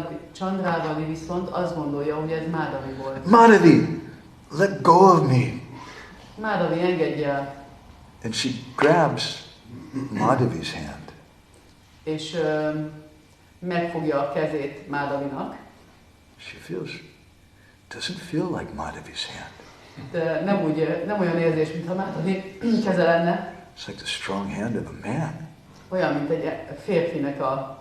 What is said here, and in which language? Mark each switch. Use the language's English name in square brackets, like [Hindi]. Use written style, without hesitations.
[Hungarian] Chandravali viszont azt gondolja, hogy ez Madhavi volt. [English] Madhavi, let go of me. [Hungarian] Madhavi, engedj el. [English] And she grabs Madhavi's hand. [Hungarian] És megfogja a kezét Madhavinak. [English] She feels, doesn't feel like Madhavi's hand. [Hungarian] De nem olyan érzés, mintha Madhavi keze lenne. [English] It's like the strong hand of a man. [Hungarian] Olyan, mint egy férfinek a